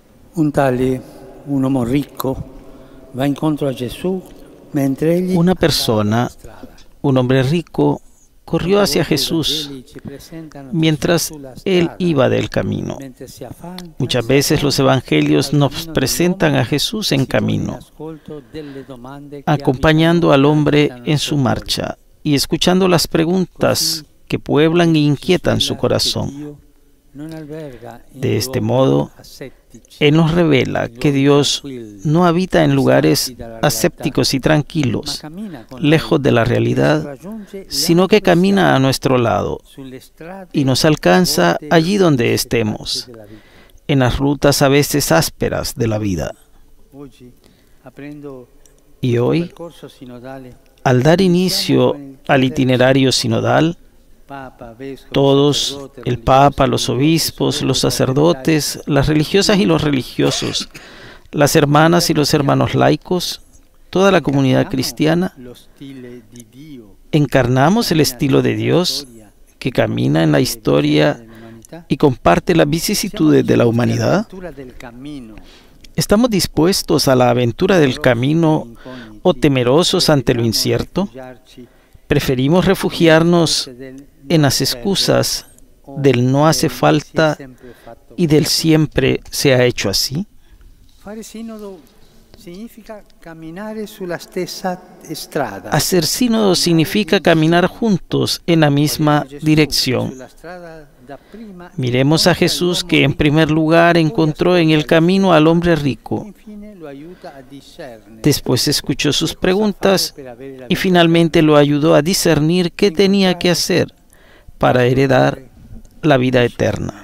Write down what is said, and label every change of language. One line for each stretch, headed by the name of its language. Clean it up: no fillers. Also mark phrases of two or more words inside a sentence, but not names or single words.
Italian: Un tale, un uomo ricco, va incontro a Gesù mentre egli Una andava per persona, strada.
Spanish: un hombre rico, corrió
Italian: Molte
Spanish: hacia
Italian: volte i
Spanish: Jesús
Italian: Vangeli ci presentano Gesù
Spanish: mientras
Italian: sulla
Spanish: él
Italian: strada,
Spanish: iba del camino.
Italian: mentre si affanca,
Spanish: Muchas
Italian: si
Spanish: veces los
Italian: affronta evangelios al
Spanish: nos
Italian: cammino
Spanish: presentan a
Italian: dell'uomo
Spanish: Jesús
Italian: e
Spanish: en
Italian: si pone in
Spanish: camino,
Italian: ascolto delle domande che
Spanish: acompañando al
Italian: abitano e
Spanish: hombre
Italian: agitano il
Spanish: en
Italian: suo
Spanish: su
Italian: cuore.
Spanish: marcha y escuchando las preguntas
Italian: Così
Spanish: que pueblan e
Italian: ci
Spanish: inquietan su
Italian: svela che
Spanish: corazón.
Italian: Dio non alberga in
Spanish: De este
Italian: luoghi
Spanish: modo,
Italian: assettici,
Spanish: Él nos revela
Italian: in
Spanish: que
Italian: luoghi
Spanish: Dios
Italian: tranquilli,
Spanish: no habita en lugares
Italian: distanti dalla realtà,
Spanish: asépticos y
Italian: ma
Spanish: tranquilos,
Italian: cammina con
Spanish: lejos
Italian: noi
Spanish: de la
Italian: e ci
Spanish: realidad,
Italian: raggiunge là
Spanish: sino que
Italian: dove
Spanish: camina a
Italian: siamo,
Spanish: nuestro lado
Italian: sulle strade
Spanish: y nos
Italian: a
Spanish: alcanza
Italian: volte
Spanish: allí donde
Italian: difficili
Spanish: estemos,
Italian: della vita.
Spanish: en las rutas a veces ásperas de la vida.
Italian: Oggi, aprendo
Spanish: Y
Italian: questo
Spanish: hoy,
Italian: percorso sinodale,
Spanish: al dar
Italian: iniziamo
Spanish: inicio
Italian: con il
Spanish: al
Italian: chiedere
Spanish: itinerario sinodal,
Italian: Papa, vescovo,
Spanish: todos,
Italian: sacerdote,
Spanish: el
Italian: religiosi,
Spanish: Papa, los
Italian: religiosi,
Spanish: obispos,
Italian: sorelle,
Spanish: los
Italian: fraternità,
Spanish: sacerdotes, las religiosas y los religiosos, las hermanas y los hermanos laicos, toda la comunidad
Italian: incarniamo
Spanish: cristiana,
Italian: lo stile di Dio
Spanish: encarnamos el
Italian: cammina
Spanish: estilo de
Italian: nella
Spanish: Dios
Italian: storia,
Spanish: que camina en la
Italian: le
Spanish: historia
Italian: vicende dell'umanità.
Spanish: y comparte las
Italian: Siamo
Spanish: vicisitudes de la
Italian: disposti
Spanish: humanidad.
Italian: all'avventura del cammino,
Spanish: ¿Estamos dispuestos a la aventura del camino o temerosos ante lo incierto? ¿Preferimos refugiarnos en las excusas del no hace falta y del siempre se ha hecho así?
Italian: Fare sinodo significa camminare sulla stessa strada.
Spanish: Hacer sínodo significa caminar juntos en la misma dirección. Miremos a Jesús, que en primer lugar encontró en el camino al hombre rico. Después escuchó sus preguntas y finalmente lo ayudó a discernir qué tenía que hacer para heredar la vida eterna.